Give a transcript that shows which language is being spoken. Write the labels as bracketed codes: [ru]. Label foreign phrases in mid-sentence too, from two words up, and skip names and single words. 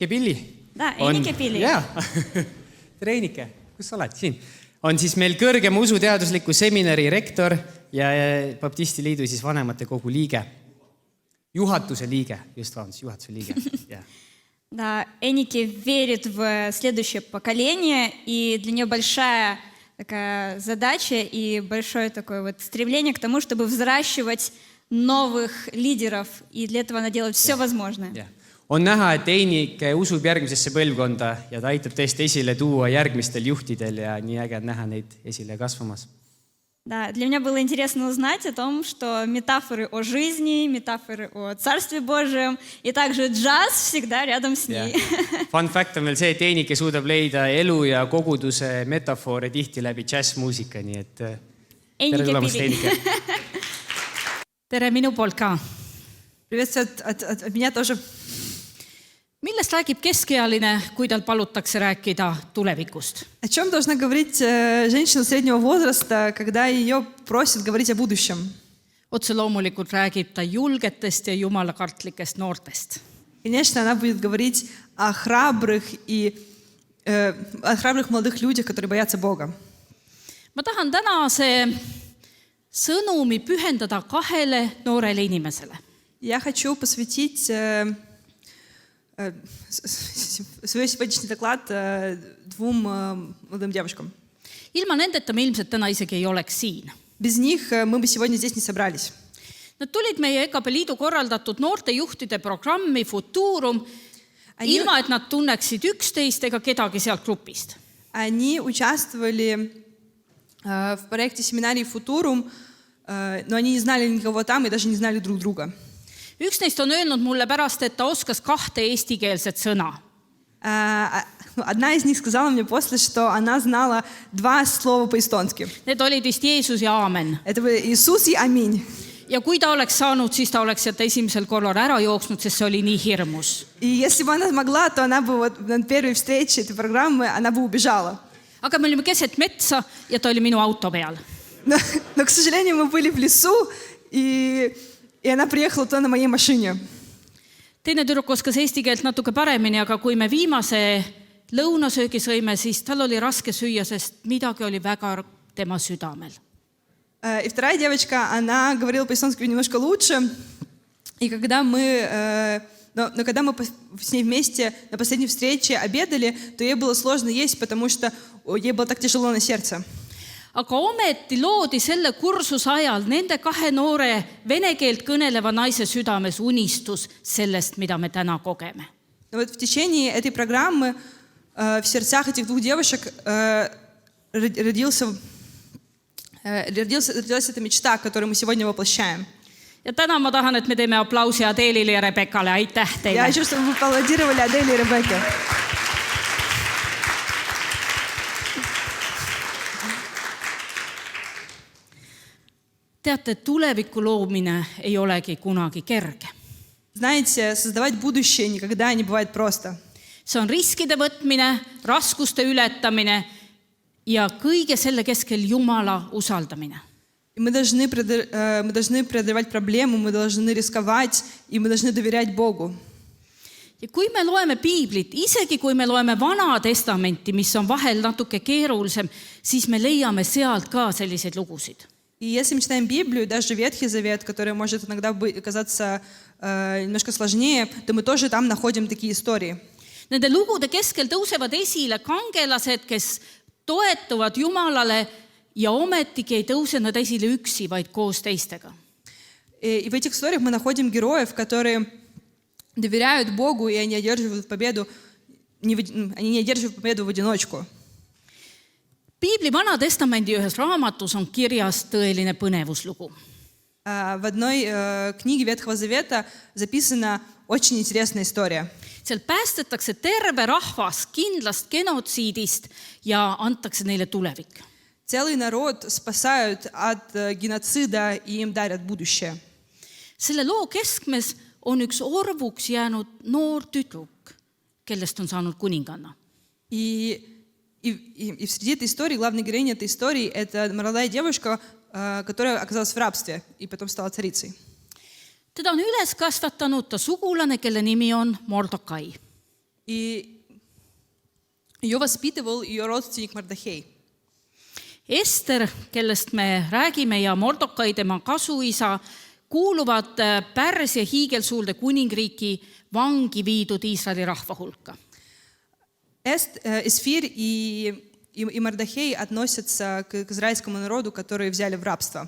[et] Pilli. Da, Enike Pilli. Jaa. Tere Enike, kus sa oled? Siin. On siis meil kõrgema usuteadusliku seminari rektor ja Baptisti Liidu siis vanemate kogu liige. Juhatuse liige, juhatuse liige. Yeah. [ru] Да, Эники верит в следующее поколение, и для нее большая такая задача и большое такое вот стремление к тому, чтобы взращивать новых лидеров, и для этого она делает все возможное. Yeah. [et] On näha, et Einik usub järgmisesse põlvkonda ja ta aitab tõesti esile tuua järgmistel juhtidel ja nii äge näha neid esile kasvamas. [ru] Да, для меня было интересно узнать о том, что метафоры о жизни, метафоры о Царстве Божьем и также джаз всегда рядом с ней. [en] Fun fact [et] on veel see, et Einike suudab leida elu ja koguduse metafoore tihti läbi jazzmuusika, nii et tere tulemast Einike. Tere minu poolt ka. [ru] Приветствую от меня тоже. [et] Millest räägib keskealine, kui tal palutakse rääkida tulevikust? [ru] О чем должна говорить женщина среднего возраста, когда ее просят говорить о будущем? [et] Otse loomulikult räägib ta julgetest ja jumalakartlikest noortest. [ru] Конечно, она будет говорить о храбрых молодых людях, которые боятся Бога. [et] Ma tahan tänase sõnumi pühendada kahele noorele inimesele. [ru] Я хочу посвятить свой сегодняшний доклад двум молодым девушкам. [et] Ilma nendeta me ilmselt täna isegi ei oleks siin. [ru] Без них мы бы сегодня здесь не собрались. [et] Nad tulid meie EKP Liidu korraldatud noortejuhtide programmi Futurum, ilma et nad tunneksid üksteist ega kedagi sealt grupist. [ru] Они участвовали в проекте семинарии Futurum, но они не знали никого там и даже не знали друг друга. [et] Üks neist on öelnud mulle pärast, et ta oskas 2 eestikeelset sõna. [ru] Одна из них сказала мне после, что она знала 2 слова по-эстонски. [et] Need olid vist Jeesus ja Aamen. [ru] Это Иисус и Аминь. [et] Ja kui ta oleks saanud, siis ta oleks sealt esimesel korral ära jooksnud, sest see oli nii hirmus. [ru] И если бы она смогла, то она бы вот на первой встрече этой программы она бы убежала. [et] Aga me olime keset metsa ja ta oli minu auto peal. [ru] Но, к сожалению, мы были в лесу, и она приехала туда на моей машине. [et] Teine tüdruk oskas eesti keelt natuke paremini, aga kui me viimase lõunasöögi sõime, siis tal oli raske süüa, sest midagi oli väga tema südamel. [ru] И вторая девочка, она говорила по-эстонски немножко лучше. И когда мы с ней вместе на последней встрече обедали, то ей было сложно есть, потому что ей было так тяжело на сердце. [et] Aga ometi loodi selle kursuse ajal nende 2 noore vene keelt kõneleva naise südames unistus sellest, mida me täna kogeme. [ru] Но вот в течение этой программы в сердцах этих 2 девушек родилась эта мечта, которую мы сегодня воплощаем. [et] Ja täna ma tahan, et me teeme aplausi Adelile ja Rebekale. Aitäh teile! [ru] Я хочу, чтобы вы аплодировали Аделе и Ребекке. [et] Teate, tuleviku loomine ei olegi kunagi kerge. [ru] Знаете, создавать будущее никогда не бывает просто. [et] See on riskide võtmine, raskuste ületamine ja kõige selle keskel Jumala usaldamine. [ru] Мы должны преодолевать проблемы, мы должны рисковать, и мы должны доверять Богу. [et] Ja kui me loeme Piiblit, isegi kui me loeme Vana Testamenti, mis on vahel natuke keerulisem, siis me leiame sealt ka selliseid lugusid. [ru] И если мы читаем Библию, даже Ветхий Завет, который может иногда казаться немножко сложнее, то мы тоже там находим такие истории. [et] Nende lugude keskel tõusevad esile kangelased, kes toetuvad Jumalale ja ometigi ei tõuse nad esile üksi, vaid koos teistega. [ru] И в этих историях мы находим героев, которые доверяют Богу, и они одерживают победу в одиночку. [et] Piibli Vana Testamendi ühes raamatus on kirjas tõeline põnevuslugu. [ru] В одной книге Ветхого Завета записана очень интересная история. [et] Seal päästetakse terve rahvas kindlast genotsiidist ja antakse neile tulevik. [ru] Целый народ спасают от геноцида и им дарят будущее. [et] Selle loo keskmes on üks orvuks jäänud noor tüdruk, kellest on saanud kuninganna. [ru] И среди этой истории, главной героиней этой истории, это молодая девушка, которая оказалась в рабстве и потом стала царицей. [et] Teda on üles kasvatanud ta sugulane, kelle nimi on Mordokai. [ru] И ее воспитывал ее родственник Мардахей. [et] Ester, kellest me räägime, ja Mordokai, tema kasuisa, kuuluvad Pärsia hiigelsuurde kuningriiki vangi viidud Iisraeli rahva hulka. [ru] Эсфир и Мардахей относятся к израильскому народу, который взяли в рабство.